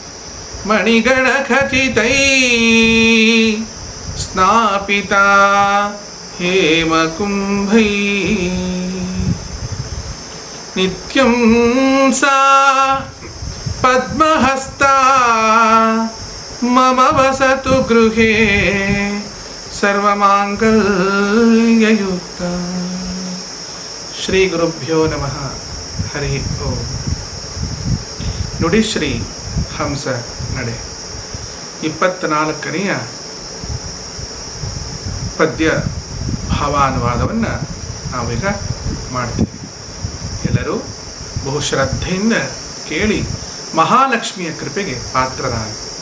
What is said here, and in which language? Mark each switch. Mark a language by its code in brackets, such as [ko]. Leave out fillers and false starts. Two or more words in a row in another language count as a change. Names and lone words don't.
[sa] मणिगणखचितैः स्नापिता हेमकुम्भैः नित्यं सा पद्महस्ता मम वसतु गृहे सर्वमाङ्गल्ययुक्ता. ಶ್ರೀ ಗುರುಭ್ಯೋ ನಮಃ. ಹರಿ ಓಂ. [kn] ನುಡಿಶ್ರೀ ಹಂಸ ನಡೆ 24ನೆಯ ಪದ್ಯ ಭಾವಾನುವಾದವನ್ನು ನಾವೀಗ ಮಾಡ್ತೀವಿ. ಎಲ್ಲರೂ ಬಹು ಶ್ರದ್ಧೆಯಿಂದ ಕೇಳಿ ಮಹಾಲಕ್ಷ್ಮಿಯ ಕೃಪೆಗೆ ಪಾತ್ರರಾಗಿ.